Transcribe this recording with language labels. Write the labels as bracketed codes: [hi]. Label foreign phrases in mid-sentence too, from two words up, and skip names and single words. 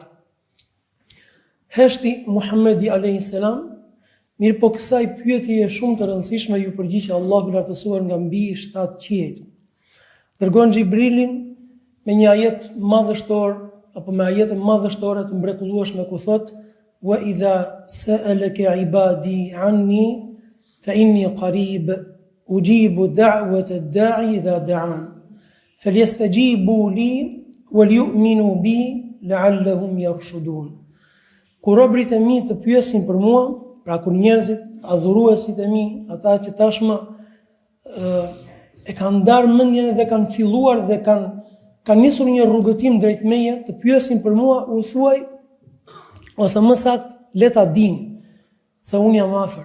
[sq] Heshti Muhammedi a.s. Mirë po kësaj pyetje e shumë të rëndësishme ju përgjigj Allahu i lartësuar nga mbi 7 qiejt. Dërgon Xhibrilin me një ajet madhështor apo me ajete madhështore të mrekullueshme ku thot: [ar] وإذا سألك عبادي عني فإني قريب أجيب دعوة الداع إذا دعان فليستجيبوا لي وليؤمنوا بي لعلهم يرشدون. [sq] Kur robërit e mi të pyesin për mua, pra kur njerëzit, adhuruesit e mi, ata që tashmë e kanë ndarë mendjen dhe kanë filluar dhe kanë nisur një rrugëtim drejt meje, të pyesin për mua, u thuaj, ose më saktë le ta dinë se unë jam afër.